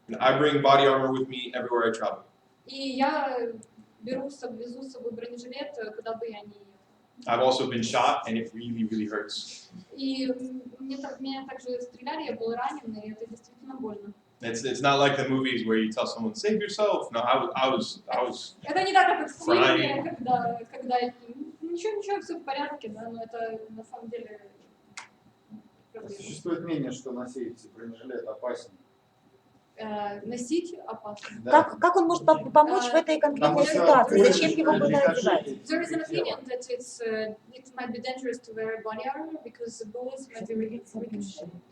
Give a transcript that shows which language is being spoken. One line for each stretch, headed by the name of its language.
English: I bring body armor with me everywhere I travel.
Russian: И я везу с собой бронежилет, куда бы я ни ехал.
English: I've also been shot, and it really, really hurts.
Russian: И меня также стреляли, я был ранен, и это действительно больно.
English: It's not like the movies where you tell someone save yourself. No, I was
Russian: Это не так, как в фильме, когда ничего, все в порядке, да, но это на самом деле проблема. Существует мнение, что носить бронежилет опасен. Носить опасно. Да. Как он может помочь в этой конкретной ситуации? Зачем его было одевать?
English: There is an opinion that it might be dangerous to wear body armor because the bullets might be ricocheted.